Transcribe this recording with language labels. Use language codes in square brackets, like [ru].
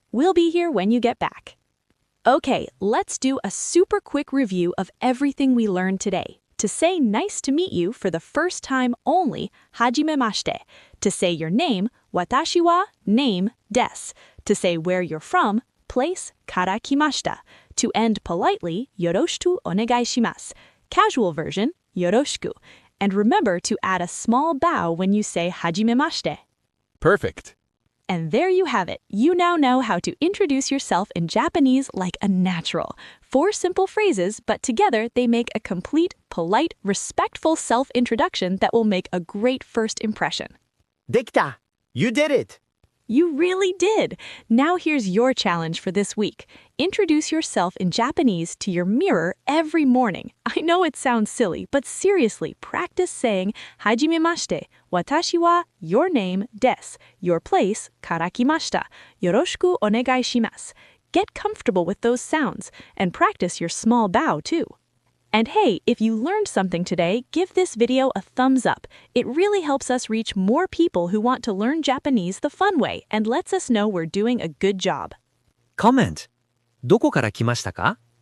[en] We'll be here when you get back. Okay, let's do a super quick review of everything we learned today. To say nice to meet you for the first time only, [ja] はじめまして. [en] To say your name, [ja] 私は name です. [en] To say where you're from, [ja] place から来ました. [en] To end politely, [ja] よろしくお願いします. [en] Casual version, [ja] よろしく. [en] And remember to add a small bow when you say [ja] はじめまして. [en] Perfect. And there you have it. You now know how to introduce yourself in Japanese like a natural. 4 simple phrases, but together they make a complete, polite, respectful self-introduction that will make a great first impression. [ja] できた [en] !You did it! You really did! Now here's your challenge for this week. Introduce yourself in Japanese to your mirror every morning. I know it sounds silly, but seriously, practice saying [ja] はじめまして。私は [en] your name [ja] です。 [en] Your place [ja] から来ました。よろしくお願いします。 [en] Get comfortable with those sounds and practice your small bow too. And hey, if you learned something today, give this video a thumbs up. It really helps us reach more people who want to learn Japanese the fun way and lets us know we're doing a good job. Comment. [ja] どこから来ましたか?